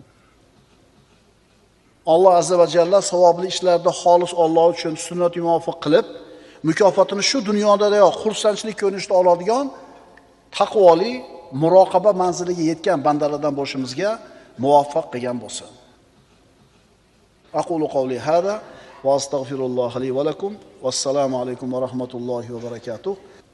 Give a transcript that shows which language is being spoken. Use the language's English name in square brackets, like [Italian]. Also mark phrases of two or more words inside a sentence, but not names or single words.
[Uzbek] Alloh [Arabic] عز وجل [Uzbek] savobli ishlarda xolis Alloh uchun sunnat muvofiq qilib, mukofotini shu dunyodayoq xursandchilik ko'rinishida oladigan taqvoli, muroqaba manziliga yetgan bandalardan bo'lishimizga muvaffaq qilgan bo'lsin. [Arabic] أقول قولي هذا وأستغفر الله لي ولكم. والسلام عليكم ورحمة الله وبركاته.